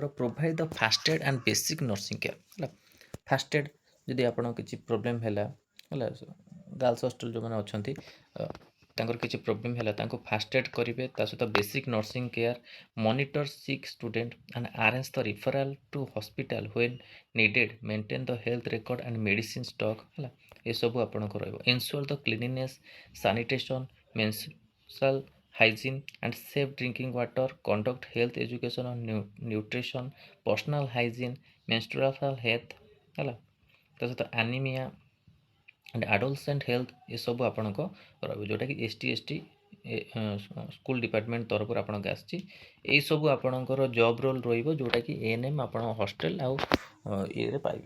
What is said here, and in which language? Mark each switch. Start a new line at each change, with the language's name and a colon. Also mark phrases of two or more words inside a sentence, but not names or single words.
English: provide the first aid and basic nursing care ହେଲା। first aid
Odia: ଯଦି ଆପଣଙ୍କ କିଛି ପ୍ରୋବ୍ଲେମ୍ ହେଲା ହେଲା,
English: girls hostel
Odia: ଯେଉଁମାନେ ଅଛନ୍ତି ତାଙ୍କର କିଛି ପ୍ରୋବ୍ଲେମ୍ ହେଲା ତାଙ୍କୁ
English: first aid
Odia: କରିବେ, ତା ସହିତ
English: basic nursing care, monitor sick student and arrange the referral to hospital when needed, maintain the health record and medicine stock ହେଲା।
Odia: ଏସବୁ ଆପଣଙ୍କ ରହିବ।
English: ensure the cleanliness, sanitation, menstrual hygiene and safe drinking water, conduct health education on nutrition, personal hygiene, menstrual health ହେଲା।
Odia: ତା ସହିତ
English: anemia and adolescent health
Odia: ଏସବୁ ଆପଣଙ୍କ ରହିବ, ଯେଉଁଟାକି
English: ST school department
Odia: ତରଫରୁ ଆପଣଙ୍କୁ ଆସିଛି। ଏଇସବୁ ଆପଣଙ୍କର
English: job role
Odia: ରହିବ, ଯେଉଁଟାକି ANM ଆପଣ ହଷ୍ଟେଲ ଆଉ ଇଏରେ ପାଇବେ।